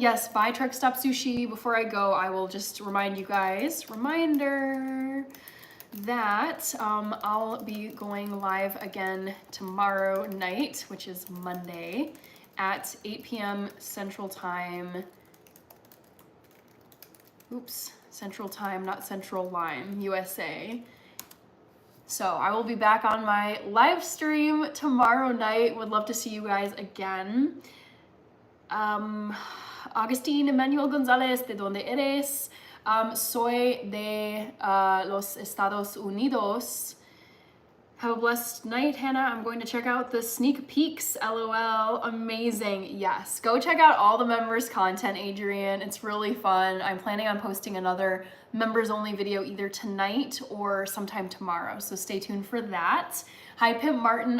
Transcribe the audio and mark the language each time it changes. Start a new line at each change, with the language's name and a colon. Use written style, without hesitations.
English: Yes, bye Truck Stop Sushi. Before I go, I will just remind you guys, reminder that I'll be going live again tomorrow night, which is Monday, at 8 p.m. Central Time. Oops, Central Time, not Central Line, USA. So I will be back on my live stream tomorrow night. Would love to see you guys again.
Spanish: Agustín Emmanuel González, ¿de dónde eres? Soy de los Estados Unidos.
English: Have a blessed night, Hannah. I'm going to check out the sneak peeks, LOL. Amazing. Yes, go check out all the members content, Adrian. It's really fun. I'm planning on posting another members only video either tonight or sometime tomorrow, so stay tuned for that. Hi, Pimp Martin.